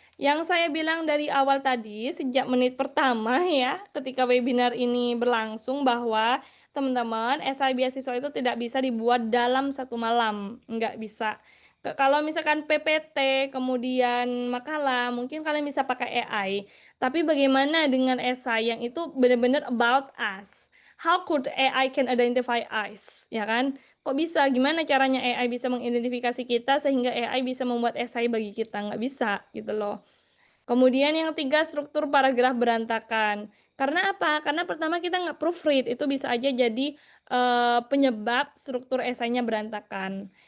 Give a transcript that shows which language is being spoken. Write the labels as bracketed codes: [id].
[id] Yang saya bilang dari awal tadi, sejak menit pertama ya, ketika webinar ini berlangsung bahwa teman-teman, esai beasiswa itu tidak bisa dibuat dalam satu malam, nggak bisa. Kalau misalkan PPT, kemudian makalah, mungkin kalian bisa pakai AI. Tapi bagaimana dengan esai yang itu benar-benar [en] about us? How could AI can identify us? [id] Ya kan? Kok bisa? Gimana caranya AI bisa mengidentifikasi kita sehingga AI bisa membuat esai bagi kita? Nggak bisa, gitu loh. Kemudian yang 3, struktur paragraf berantakan. Karena apa? Karena pertama kita nggak proofread, itu bisa aja jadi penyebab struktur esainya berantakan.